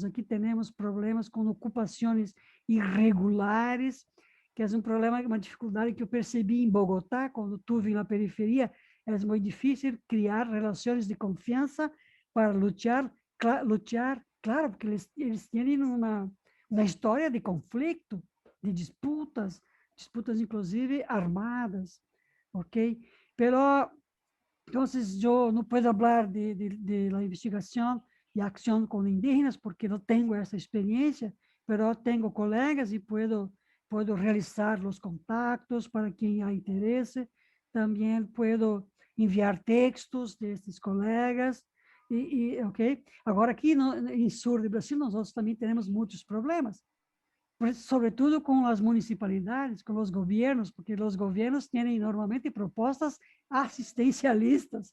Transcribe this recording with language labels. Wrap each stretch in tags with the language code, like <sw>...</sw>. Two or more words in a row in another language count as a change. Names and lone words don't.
<pt>Aqui temos problemas com ocupações irregulares, que é um problema, uma dificuldade que eu percebi em Bogotá, quando estive na periferia. É muito difícil criar relações de confiança para lutar, claro, porque eles têm uma história de conflito, de disputas inclusive armadas.</pt> <es>¿Ok? Pero entonces yo no puedo hablar de la investigación y acción con indígenas porque no tengo esa experiencia, pero tengo colegas y puedo realizar los contactos para quien</es> <pt>há interesse.</pt> <es>También puedo enviar textos</es> <pt>desses colegas. Ok? Agora, aqui em sul do Brasil, nós também temos muitos problemas, sobretudo com as municipalidades, com os governos, porque os governos têm normalmente propostas assistencialistas.</pt>